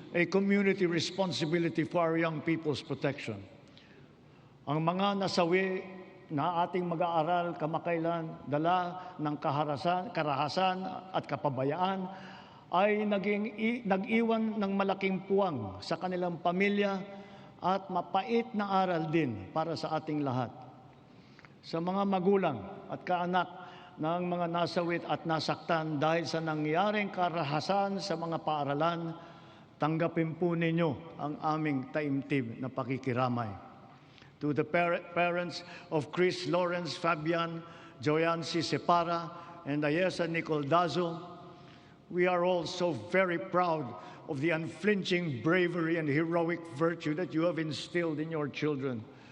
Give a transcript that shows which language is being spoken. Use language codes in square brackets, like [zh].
[en] a community responsibility for our young people's protection. [tl] Ang mga nasawi na ating mag-aaral kamakailan, dala ng karahasan at kapabayaan, ay nag-iwan ng malaking puwang sa kanilang pamilya at mapait na aral din para sa ating lahat. Sa mga magulang at kaanak ng mga nasawit at nasaktan dahil sa nangyaring karahasan sa mga paaralan, tanggapin po ninyo ang aming taimtim na pakikiramay. [en] To the parents of Chris Lawrence Fabian, Joyancy Separa, and Ayesa Nicole Dazo, we are all so very proud of the unflinching bravery and heroic virtue that you have instilled in your children.